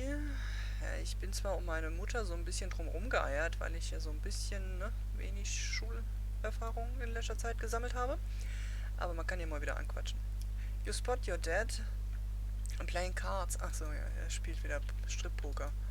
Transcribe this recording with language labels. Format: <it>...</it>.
<de>Ja, ich bin zwar um meine Mutter so ein bisschen drumherum geeiert, weil ich ja so ein bisschen wenig Schulerfahrung in letzter Zeit gesammelt habe. Aber man kann ja mal wieder anquatschen.</de> <en>You spot your dad playing cards.</en> <de>Achso, ja, er spielt wieder Strip-Poker.</de>